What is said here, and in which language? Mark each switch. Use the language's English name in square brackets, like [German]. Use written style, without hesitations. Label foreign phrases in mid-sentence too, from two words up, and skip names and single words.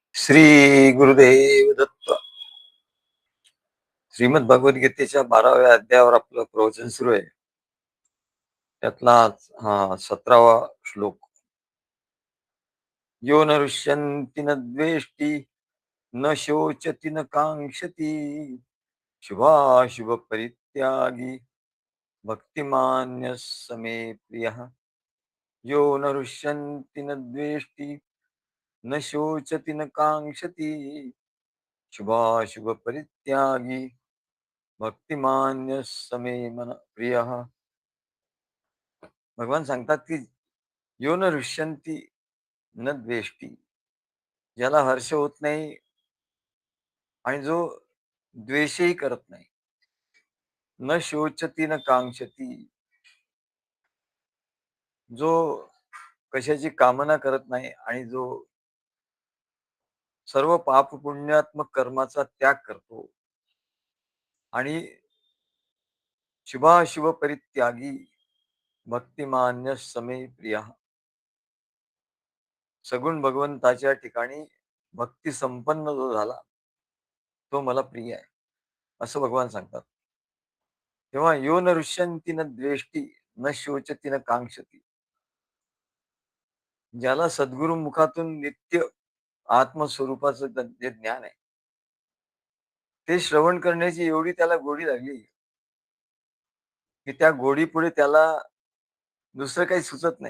[Marathi] श्री गुरुदेव दत्त. श्रीमद भगवद्गीतेच्या 12व्या अध्यायावर आपलं प्रवचन सुरू आहे. त्यातला हा 17वा श्लोक. [Sanskrit] यो न ऋष्यन्ति न द्वेष्टि न शोचति न कांक्षति शुभाशुभ परित्यागी भक्तिमान्य समे प्रियः. यो न ऋष्यन्ति न द्वेष्टि न शोचति न कांक्षति शुभाशुभ परित्यागी भक्तिमान्य समे मन प्रिय. [Marathi] भगवान सांगतात की [Sanskrit] यो न हृष्यंती न द्वेष्टी, [Marathi] ज्याला हर्ष होत नाही आणि जो द्वेषही करत नाही. [Sanskrit] न शोचती न कांक्षती, [Marathi] जो कशाची कामना करत नाही आणि जो सर्व पाप पुण्यात्मक कर्माचा त्याग करतो आणि [Sanskrit] शुभाशुभ परित्यागी भक्तिमान्य समे प्रिय. [Marathi] सगुण भगवंताच्या ठिकाणी भक्ती संपन्न जो झाला तो मला प्रिय आहे, असं भगवान सांगतात. [Sanskrit] तेव्हा यो न ऋष्यंती न द्वेष्टी न शोचती न कांक्षती, [Marathi] ज्याला सद्गुरु मुखातून नित्य आत्मस्वरूपाचं जे ज्ञान आहे ते श्रवण करण्याची एवढी त्याला गोडी लागली की त्या गोडीपुढे त्याला दुसरं काही सुचत नाही.